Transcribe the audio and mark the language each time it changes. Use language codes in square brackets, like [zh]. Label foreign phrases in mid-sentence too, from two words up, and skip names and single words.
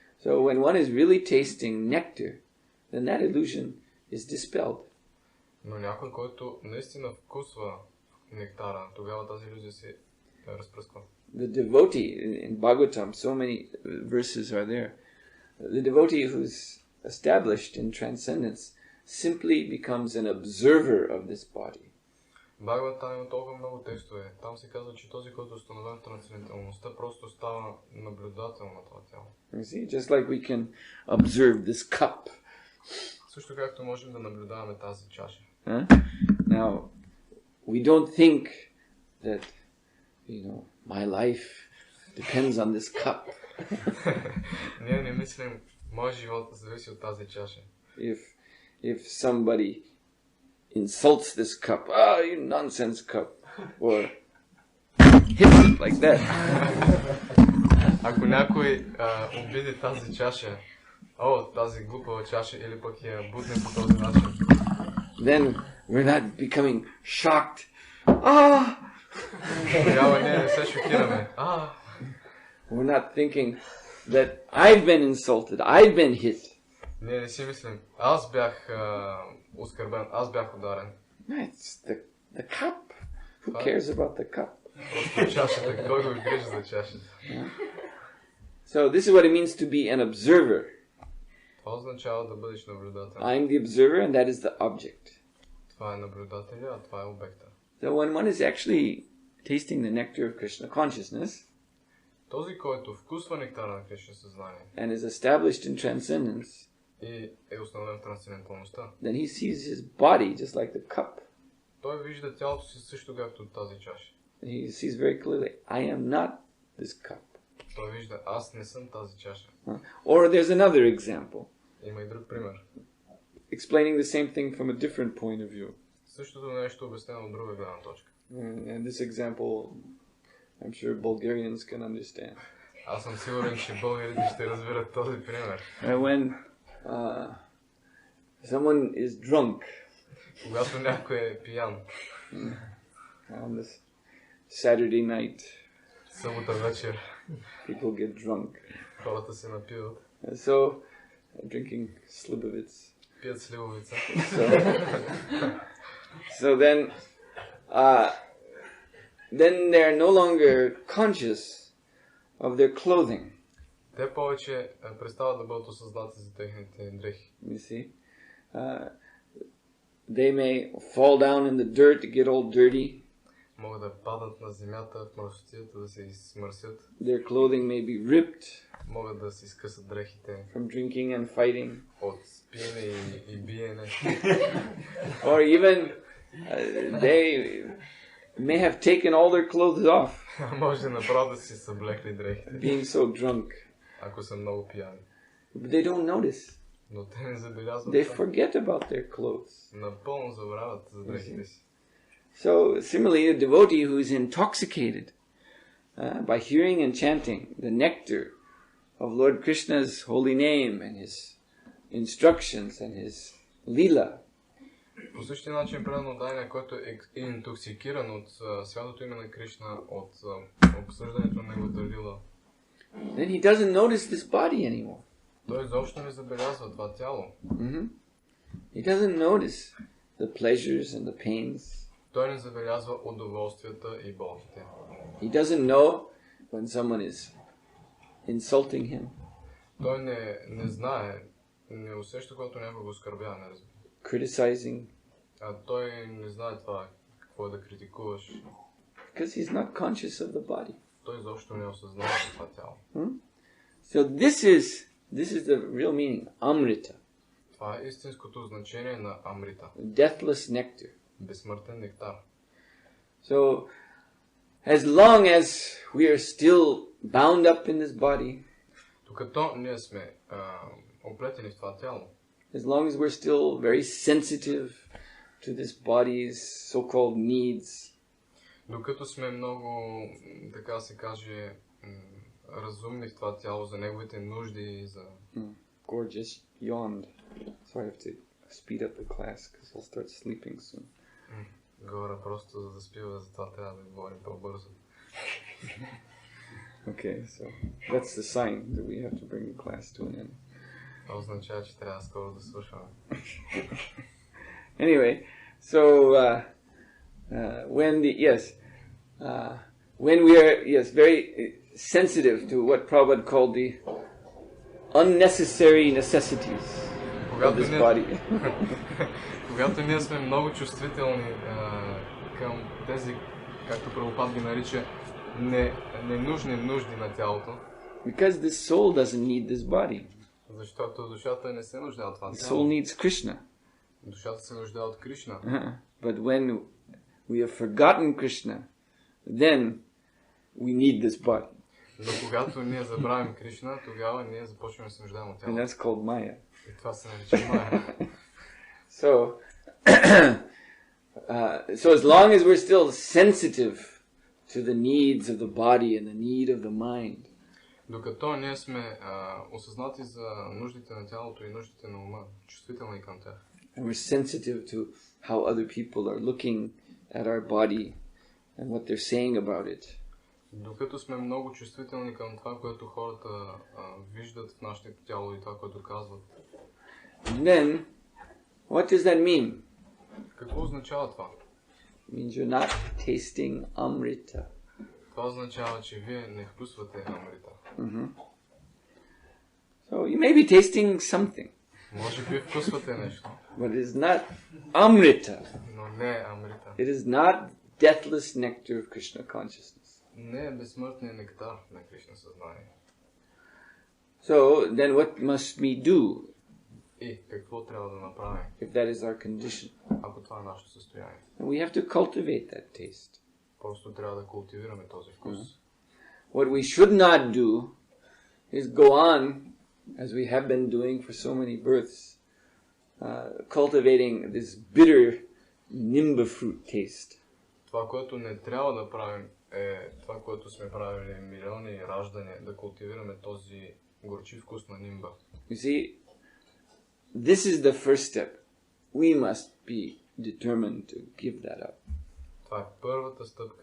[en] So when one is really tasting nectar, then that illusion is dispelled. [bg] Но някой, който наистина вкусва нектара, тогава тази иллюзия се разпръсква. [en] The devotee, in Bhagavatam, so many verses are there. The devotee who's established in transcendence simply becomes an observer of this body. [bg] Бхагаватам има толкова много текстове. Там се казва, че този, който установява трансценденталността, просто става наблюдател на това тяло. [en] You see, just like we can observe this cup. [bg] Също както можем да наблюдаваме тази чаша. [en] Now, we don't think that, my life depends on this cup. [bg] Ние не мислим, моят живот зависи от тази чаша. [en] If somebody insults this cup, you nonsense cup, or hits it like that. [bg] Ако някой обиди тази чаша, тази глупава чаша, или пък я бутне по този начин, [en] then we're not becoming shocked. [bg] Тогава ние не се шокираме. [en] We're not thinking that I've been insulted, I've been hit. [bg] Ние не си мислим, аз бях оскърбен, аз бях ударен. [en] It's the cup. Who cares about the cup? [bg] Просто чашата, кой го грижи за чашата? [en] So this is what it means to be an observer. [bg] Това означава да бъдеш наблюдател. [en] I'm the observer and that is the object. [bg] Това е наблюдателя, а това е обекта. [en] So when one is actually tasting the nectar of Krishna consciousness, [bg] този, който вкусва нектара на Кришна съзнание, [en] and is established in transcendence, [bg] и е установен в трансценденталността, [en] then he sees his body just like the cup. [bg] Той вижда тялото си също както тази чаша. [en] He sees very clearly, I am not this cup. [bg] Той вижда, аз не съм тази чаша. [en] Or there's another example. [bg] Има и друг пример. [en] Explaining the same thing from a different point of view. [bg] Същото нещо обяснено от друга гледна точка. [en] And this example, I'm sure Bulgarians can understand. [bg] Аз съм сигурен, че българите ще разберат този пример. [en] When someone is drunk, [bg] когато някой е пиян, [en] on this Saturday night, [bg] събота вечер, [en] people get drunk. [bg] хората се напиват. [en] So, drinking slivovitz. [bg] Пият сливовица. [en] So then they're no longer conscious of their clothing. [bg] Те повече престават да бъдат осъзнати за техните дрехи. [en] You see, they may fall down in the dirt to get all dirty. [bg] Могат да падат на земята в мръсотията, да се измърсят. [en] Their clothing may be ripped. [bg] Могат да се изкъсат дрехите. [en] From drinking and fighting. [bg] От пиене и биене. [en] Or even they may have taken all their clothes off. [bg] Може направо да си съблекли дрехите. [en] Being so drunk. [bg] Ако са много пияни. [en] But they don't notice. [bg] Но те не забелязват. [en] They forget about their clothes. [bg] Напълно забравят за дрехите си. [en] So similarly, a devotee who is intoxicated by hearing and chanting the nectar of Lord Krishna's holy name and his instructions and his lila. [bg] По същия начин преданно дайна, който е интоксикиран от святото име на Кришна, от обсъждането на неговата лила. [en] Then he doesn't notice this body anymore. [bg] Той изобщо не забелязва това тяло. [en] He doesn't notice the pleasures and the pains. [bg] Той не забелязва удоволствията и болките. [en] He doesn't know when someone is insulting him. [bg] Той не знае, не усеща, когато някой го оскърбява, не разбира. [en] Criticizing. [bg] Той не знае това, какво е да критикуваш. [en] Because he's not conscious of the body. [bg] Той изобщо не осъзнава това тяло. [en] So this is the real meaning, amrita. [bg] Това е истинското значение на амрита. [en] Deathless nectar. [bg] Безсмъртен нектар. [en] So, as long as we are still bound up in this body, [bg] докато ние сме оплетени в това тяло, [en] as long as we're still very sensitive to this body's so-called needs, [bg] докато сме много, така се каже, разумни в това тяло за неговите нужди и за... [en] Gorgeous yawned. So I have to speed up the class because I'll start sleeping soon. [bg] Говоря просто за да спива, затова трябва да говорим по-бързо. [en] Okay, so that's the sign that we have to bring the class to an end. [bg] Това означава, че трябва скоро да свършваме. [en] Anyway, so when we are very sensitive to what Prabhupada called the unnecessary necessities of this body. [bg] Когато ние сме много чувствителни към тези, както Прабхупад ги нарича, ненужни нужди на тялото. [en] Because this soul doesn't need this body. [bg] Защото душата не се нуждае от това [en] The [bg] тяло. [en] soul needs Krishna. [bg] Душата се нуждае от Кришна. [en] But when we have forgotten Krishna, then we need this body. [bg] Но когато ние забравим Кришна, тогава ние започваме да се нуждаем от [en] And [bg] тялото. [en] that's called Maya. [bg] И това се нарича Майя. [en] So, so as long as we're still sensitive to the needs of the body and the need of the mind, [bg] Докато ние сме осъзнати за нуждите на тялото и нуждите на ума, чувствителни към тях. [en] and we're sensitive to how other people are looking at our body and what they're saying about it, [bg] Докато сме много чувствителни към това, което хората виждат в нашето тяло и това, което казват. [en] then what does that mean? [bg] Какво означава това? [en] It means you're not tasting Amrita. [bg] Това означава, че вие не вкусвате Амрита. [en] So you may be tasting something, [bg] Може би вкусвате нещо, [en] but it is not Amrita. [bg] но не е Амрита. [en] It is not deathless nectar of Krishna consciousness. [bg] Не е безсмъртният нектар на Кришна съзнание. [en] So then what must we do [bg] И какво трябва да направим, [en] if that is our condition? [bg] ако това е нашето състояние? [en] And we have to cultivate that taste. [bg] Просто трябва да култивираме този вкус. [en] What we should not do is go on, as we have been doing for so many births, cultivating this bitter nimba fruit taste. [bg] Това, което не трябва да правим, е това, което сме правили милиони раждания, да култивираме този горчив вкус на нимба. [en] You see, this is the first step. We must be determined to give that up. [bg] Това е първата стъпка.